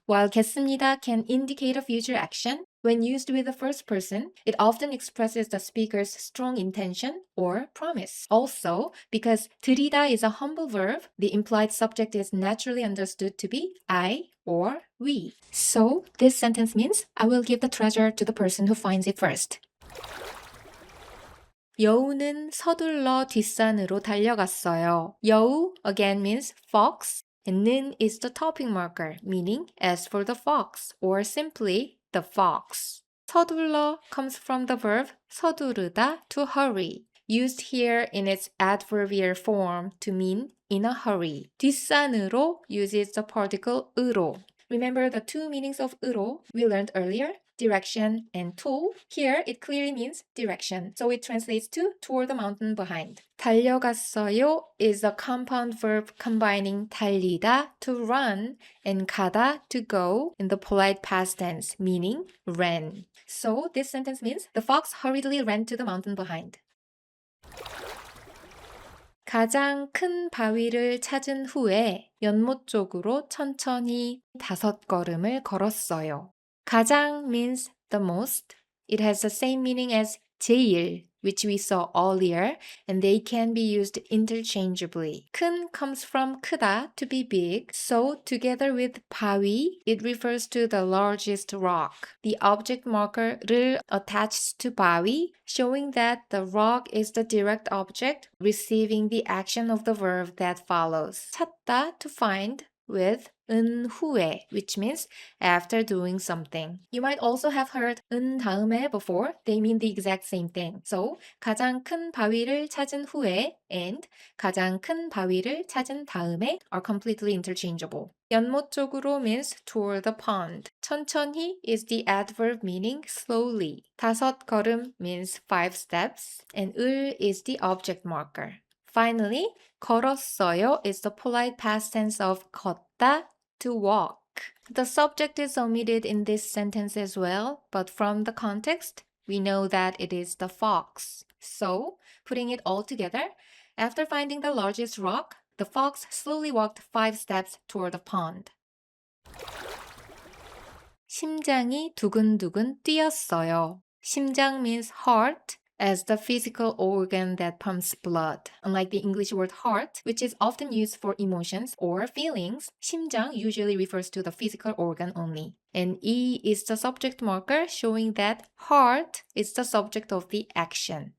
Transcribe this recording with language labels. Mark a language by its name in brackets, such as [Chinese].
[English] While 겠습니다 can indicate a future action, when used with the first person, it often expresses the speaker's strong intention or promise. Also, because 드리다 is a humble verb, the implied subject is naturally understood to be I or we. So, this sentence means I will give the treasure to the person who finds it first. [Korean] 여우는 서둘러 뒷산으로 달려갔어요. [English] 여우 again means fox, and 는 is the topping marker, meaning as for the fox, or simply the fox. 서둘러 comes from the verb 서두르다, to hurry, used here in its adverbial form to mean in a hurry. 뒷산으로 uses the particle 으로. Remember the two meanings of 으로 we learned earlier? Direction and to. Here it clearly means direction, so it translates to toward the mountain behind. 달려갔어요 is a compound verb combining 달리다, to run, and 가다, to go, in the polite past tense, meaning ran. So this sentence means the fox hurriedly ran to the mountain behind. [Korean] 가장 큰 바위를 찾은 후에 연못 쪽으로 천천히 5걸음을 걸었어요. [English] 가장 means the most. It has the same meaning as 제일, which we saw earlier, and they can be used interchangeably. 큰 comes from 크다, to be big, so together with 바위, it refers to the largest rock. The object marker 를 attached to 바위, showing that the rock is the direct object receiving the action of the verb that follows. 찾다, to find, with 은 후에, which means after doing something. You might also have heard 은 다음에 before. They mean the exact same thing. So, [Korean] 가장 큰 바위를 찾은 후에 [English] and [Korean] 가장 큰 바위를 찾은 다음에 [English] are completely interchangeable. 연못 쪽으로 means toward the pond. 천천히 is the adverb meaning slowly. 5걸음 means 5 steps, and 을 is the object marker. Finally, 걸었어요 is the polite past tense of 걷다, to walk. The subject is omitted in this sentence as well, but from the context, we know that it is the fox. So, putting it all together, after finding the largest rock, the fox slowly walked 5 steps toward the pond. [Korean] 심장이 두근두근 뛰었어요. 심장 [English] means heart, as the physical organ that pumps blood. Unlike the English word heart, which is often used for emotions or feelings, 심장 usually refers to the physical organ only. And E is the subject marker showing that heart is the subject of the action.